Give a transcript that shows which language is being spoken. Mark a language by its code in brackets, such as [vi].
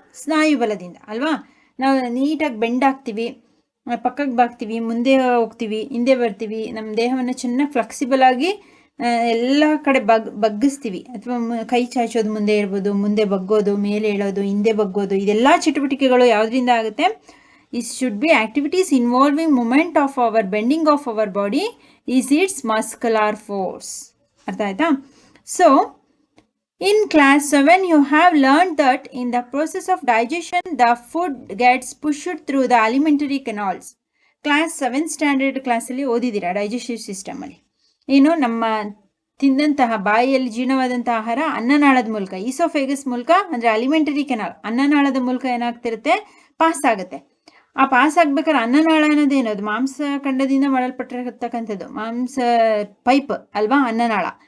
[kn] ಸ್ನಾಯು ಬಲದಿಂದ ಅಲ್ವಾ. ನಾವು ನೀಟಾಗಿ ಬೆಂಡ್ ಆಗ್ತೀವಿ, ಪಕ್ಕಕ್ಕೆ ಬಾಗ್ತೀವಿ, ಮುಂದೆ ಹೋಗ್ತೀವಿ, ಹಿಂದೆ ಬರ್ತೀವಿ, ನಮ್ಮ ದೇಹವನ್ನು ಚೆನ್ನಾಗಿ ಫ್ಲೆಕ್ಸಿಬಲ್ ಆಗಿ ಎಲ್ಲ ಕಡೆ ಬಗ್ಗಿಸ್ತೀವಿ. ಅಥವಾ ಕೈ ಚಾಚೋದು ಮುಂದೆ ಇರ್ಬೋದು, ಮುಂದೆ ಬಗ್ಗೋದು, ಮೇಲೆ ಹೇಳೋದು, ಹಿಂದೆ ಬಗ್ಗೋದು, ಇದೆಲ್ಲ ಚಟುವಟಿಕೆಗಳು ಯಾವುದರಿಂದ ಆಗುತ್ತೆ? [en] It should be activities involving movement of our bending of our body is its muscular force. [kn] ಅರ್ಥ ಆಯ್ತಾ? [en] So in class 7 you have learned that in the process of digestion the food gets pushed through the alimentary canals. [kn] Class 7 standard ಕ್ಲಾಸಲ್ಲಿ ಓದಿದ್ದೀರಾ digestive system ಅಲ್ಲಿ. ಏನು? ನಮ್ಮ ತಿಂದಂತಹ ಬಾಯಿಯಲ್ಲಿ ಜೀರ್ಣವಾದಂತಹ ಆಹಾರ ಅನ್ನನಾಳದ ಮೂಲಕ, oesophagus ಮೂಲಕ ಅಂದರೆ ಅಲಿಮೆಂಟರಿ ಕೆನಾಲ್, ಅನ್ನನಾಳದ ಮೂಲಕ ಏನಾಗ್ತಿರುತ್ತೆ? ಪಾಸ್ ಆಗುತ್ತೆ. ಆ ಪಾಸ್ ಆಗ್ಬೇಕಾದ್ರೆ ಅನ್ನನಾಳ ಅನ್ನೋದೇನು? ಅದು ಮಾಂಸಖಂಡದಿಂದ ಮಾಡಲ್ಪಟ್ಟಿರತಕ್ಕಂಥದ್ದು, ಮಾಂಸ ಪೈಪ್ ಅಲ್ವಾ ಅನ್ನನಾಳ.